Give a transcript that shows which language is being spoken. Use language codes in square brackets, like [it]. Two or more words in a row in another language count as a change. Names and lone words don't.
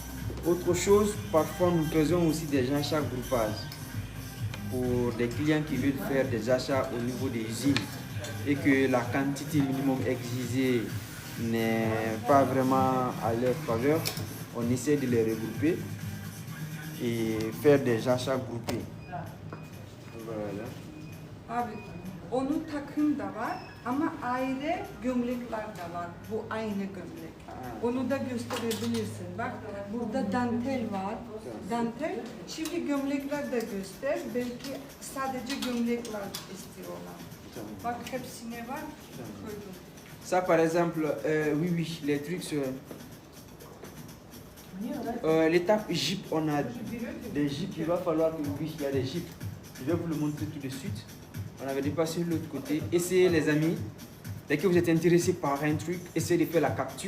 [fr] Autre chose, parfois nous faisons aussi des achats groupage pour des clients qui veulent faire des achats au niveau des usines et que la quantité minimum exigée n'est pas vraiment à leur faveur. On essaie de les regrouper et faire des achats groupés. Voilà. [tr] Abi onun takım da var ama ayrı gömlekler de var. Bu aynı gömlek. Onu da gösterebilirsin. Bak burada dantel var. Dantel. Şimdi gömlekler de göster. Belki sadece gömlekler istiyorlar. Bak hepsine var. Koydum. [fr] Ça par exemple, oui, les trucs sur l'étape Jeep, on a des Jeeps, il va falloir que oui, il y a des Jeeps. Je vais vous le montrer tout de suite. On avait dépassé de l'autre côté. Essayez les amis, dès que vous êtes intéressé par un truc, essayez de faire la capture.